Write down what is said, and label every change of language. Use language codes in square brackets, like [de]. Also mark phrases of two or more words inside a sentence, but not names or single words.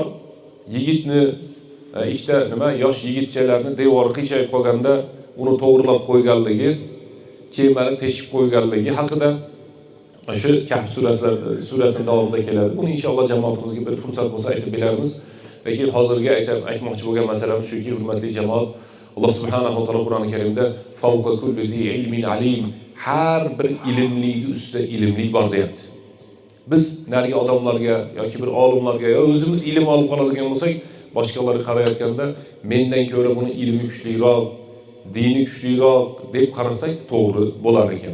[uz] Yigitni ikkita yosh yigitchalarni devori qiyshayib qolganda uni to'g'rilab qo'yganligi, kemani teshib qo'yganligi haqida shu Kahf surasining davomida keladi. Buni inshaalloh jamoatimizga bir fursat bo'lsa aytib beramiz. Lekin hozirga aytmoqchi bo'lgan masalam shuki, hurmatli jamoat, Alloh subhanahu va taolo Qur'oni Karimda [ar] فوق كل ذي علم عليم, [uz] har bir ilmlining ustida ilmli bor deyapti. Biz narigi odamlarga yoki bir olimlarga yo o'zimiz ilm olib qoladigan bo'lsak, boshqalarga qarayotganda mendan ko'ra buni ilmi kuchliroq, dini kuchliroq deb qarasak to'g'ri bo'lar ekan.